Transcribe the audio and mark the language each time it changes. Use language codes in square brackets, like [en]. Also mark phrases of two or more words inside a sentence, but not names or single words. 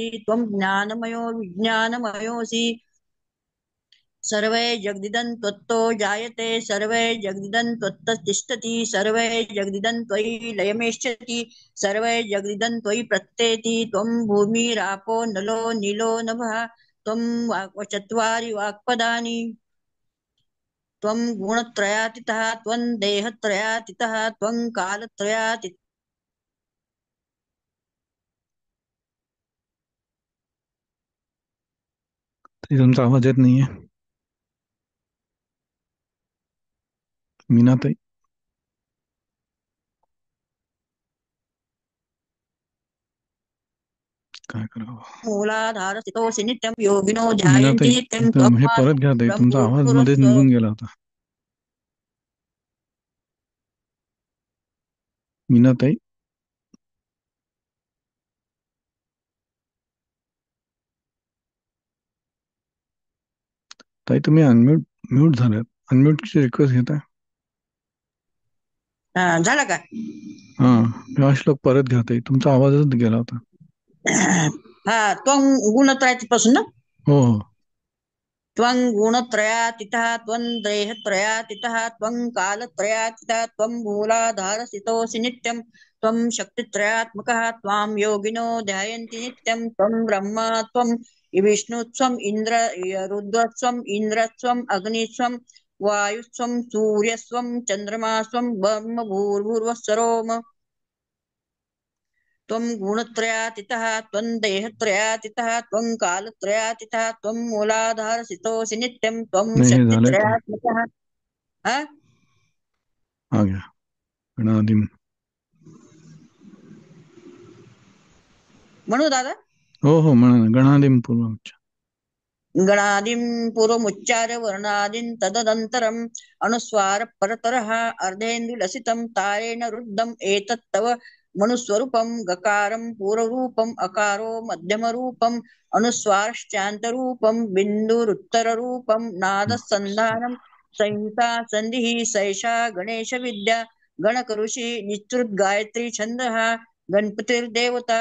[sa] त्वं ज्ञानमयो विज्ञानमयोऽसि सर्वे जगदिदं त्वत्तो जायते सर्वे जगदिदं त्वत्तिष्ठति सर्वे जगदिदं त्वयि लयमेष्यति सर्वे जगदिदं त्वयि प्रत्येति त्वं भूमिरापो नलो नीलो नभः त्वं चत्वारि वाक्पदानि त्वं गुणत्रयातीतः त्वं देहत्रयातीतः त्वं कालत्रयातीतः [mr] तुमचा आवाज येत नाहीये मीनाताई. काय करावं [sa] मूलाधारस्थितोऽसि नित्यं योगिनो ध्यायन्ति [mr] मीनाताई, [sa] नित्यं [mr] हे परत घ्या ताई. तुमचा आवाज मध्येच निघून गेला होता. मीनाताई. ताई तुम्ही म्यूट झाल्यात. अनम्यूटची रिक्वेस्ट घेताय. झाला का? हा श्लोक परत घ्या ताई. तुमचा आवाजच गेला होता. हा त्वं गुणत्रयातीतपासून ना. हो हो. [sa] त्वं गुणत्रयातीतः त्वं देहत्रयातीतः त्वं कालत्रयातीतः त्वं मूलाधारस्थितोऽसि नित्यं त्वं शक्तित्रयात्मकः त्वां योगिनो ध्यायन्ति नित्यं त्वं ब्रह्मा त्वं विष्णुत्वं रुद्रत्वं इन्द्रत्वं अग्नित्वं वायुस्त्वं सूर्यस्त्वं चन्द्रमास्त्वं ब्रह्म भूर्भुवस्सरोम त्वं गुणत्रयातीतः त्वं देहत्रयातीतः त्वं कालत्रयातीतः त्वं मूलाधारस्थितोऽसि नित्यं त्वं [mr] नाही, हे झालंय ताई. [sa] शक्तित्रयात्मकः. [hi] आ गया गणाधिम. [mr] म्हणू दादा. हो हो म्हणा ना. [sa] गणाधिम पूर्वोच्च. गणादिं पूर्वमुच्चार्य वर्णादीन् तदनन्तरम् अनुस्वार परतरः अर्धेन्दुलसितं तारेण रुद्धम् एतत् तव मनुस्वरूपं गकारं पूर्वरूपम् अकारो मध्यमरूपम् अनुस्वारश्चान्तरूपं बिन्दुरुत्तररूपं नादसन्धानं संहिता सन्धिः सैषा गणेशविद्या गणकऋषि निश्चृत गायत्री छन्दः गणपतिर्देवता.